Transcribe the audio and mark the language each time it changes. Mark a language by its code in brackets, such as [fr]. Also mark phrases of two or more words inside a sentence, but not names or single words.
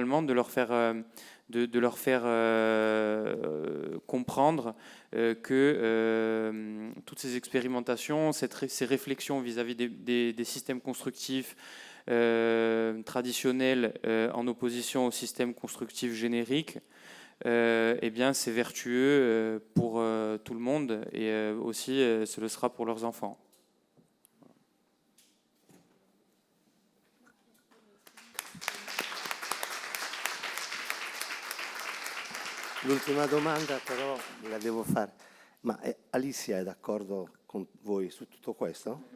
[fr] faire comprendre que toutes ces expérimentations, ces réflexions vis-à-vis des systèmes constructifs traditionnels en opposition au système constructif générique, eh bien, c'est vertueux pour tout le monde et aussi ce le sera pour leurs enfants. [it] L'ultima domanda però la devo fare. Ma Alicia è d'accordo con voi su tutto questo?